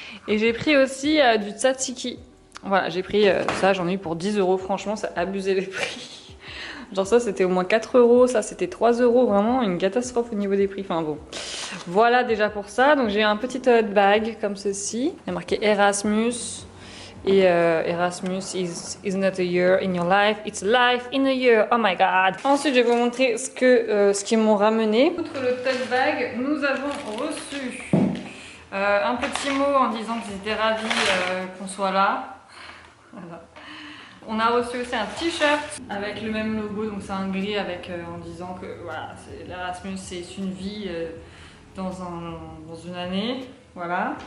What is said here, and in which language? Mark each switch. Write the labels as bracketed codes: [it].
[fr] Et j'ai pris aussi du tzatziki. Voilà, j'ai pris ça, j'en ai eu pour 10 €, franchement, ça a abusé les prix. Genre ça, c'était au moins 4 €, ça c'était 3 €, vraiment une catastrophe au niveau des prix. Enfin bon, voilà déjà pour ça. Donc j'ai un petit tote bag comme ceci. Il y a marqué Erasmus. [en] Et Erasmus is not a year in your life, it's life in a year, oh my god. [fr] Ensuite je vais vous montrer ce qu'ils m'ont ramené. Outre le tote bag, nous avons reçu un petit mot en disant qu'ils étaient ravis qu'on soit là. Voilà. On a reçu aussi un t-shirt avec le même logo, donc c'est un gris avec en disant que voilà, l'Erasmus c'est une vie dans une année. Voilà.